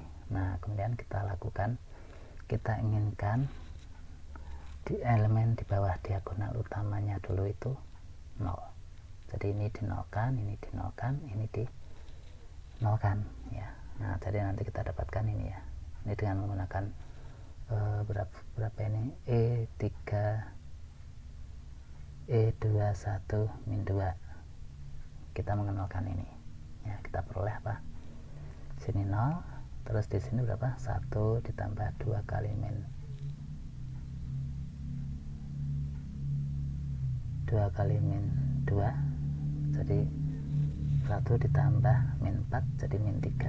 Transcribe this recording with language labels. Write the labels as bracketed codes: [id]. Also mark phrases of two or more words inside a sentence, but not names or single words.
[id] Nah, kemudian kita lakukan, kita inginkan di elemen di bawah diagonal utamanya dulu itu 0. Jadi ini dinolkan, ini dinolkan, ini dinolkan ya. Nah, jadi nanti kita dapatkan ini ya. Ini dengan menggunakan berapa ini? E3 E21 min 2. Kita mengenalkan ini. Ya, kita peroleh apa? Sini 0, terus di sini berapa? 1 ditambah 2 kali min 2 jadi 1 ditambah min 4 jadi min 3.